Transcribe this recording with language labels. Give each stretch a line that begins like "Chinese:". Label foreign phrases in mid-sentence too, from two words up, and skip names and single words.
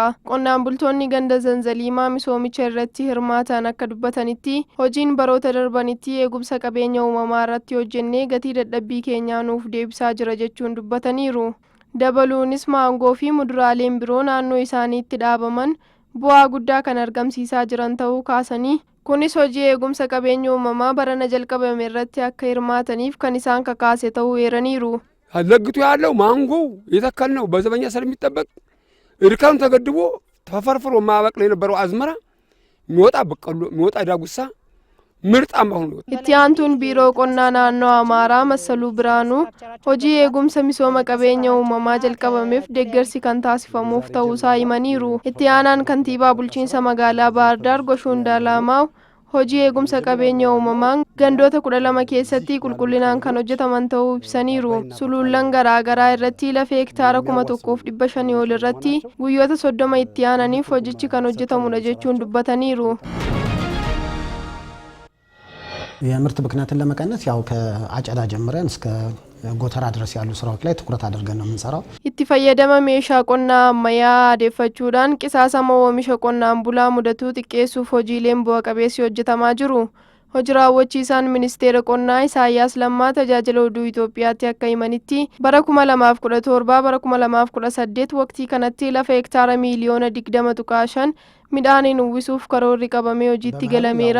Oromo: Qonnaan bultoonni ganda Zanzaliimaa misoomicha irratti hirmaatan akka dubbatanitti hojiin baroota darbanitti eegumsa qabeenya uumamaa irratti hojjennee gatii dadhabbii keenyaa nuuf deebisaa jira jechuun dubbataniiru. Dabaluunis maangoo fi muduraaleen biroo naannoo isaaniitti dhaabaman bu'aa guddaa kan argamsiisaa jiran ta'uu kaasanii kunis hojii eegumsa qabeenya uumamaa barana jalqabame irratti akka hirmaataniif kan isaan kakaase ta'uu eeraniiru.
Amharic: አለግቱ ያለው ማንጎው የተከል ነው በዘበኛ ስለሚጠበቅ እርካኑ ተገድቦ ተፈርፍሮ ማበቅል የነበረው አዝመራ የሚወጣ በቀሎ የሚወጣ ዳጉሳ ምርጣም አሁን
Oromo: itti aantuun biiroo qonnaa naannoo Amaaraa Massaluu Biraanuu hojii eegumsa misooma qabeenya uumamaa jalqabameef deeggarsi kan taasifamuuf ta'uusaa himaniiru. Itti aanaan kantiibaa bulchiinsa magaalaa Baardaar Goshuun Daalaamaa hojii eegumsa qabeenya uumamaan gandoota 12 keessatti qulqullinaan kan hojjetaman ta'uu ibsaniiru. Suluullan garaagaraa irratti lafa hektaara 1,500 ol irratti guyyoota 30 itti aananiif hojichi kan hojjetamudha jechuun dubbataniiru.
Amharic: የምርት ብክነትን ለመቀነስ ያው ከአጨዳ ጀምረን እስከ ጎተራ ድረስ ያሉ ስራዎች ላይ ትኩረት አድርገን ነው የምንሰራው።
Oromo: itti fayyadama meeshaa qonnaa ammayyaa adeeffachuudhaan qisaasama oomisha qonnaan bulaa mudatu xiqqeessuuf hojiileen bu'a qabeessi hojjetamaa jiru. Hojii raawwachiisaan ministeera qonnaa Isaayyaas Lammaa tajaajila oduu Itoophiyaatti akka himanitti bara 2017 bara 2018 waqtii kanatti lafa hektaara miiliyoona 20.5 midhaaniin uwwisuuf karoorri qabamee hojiitti galameera.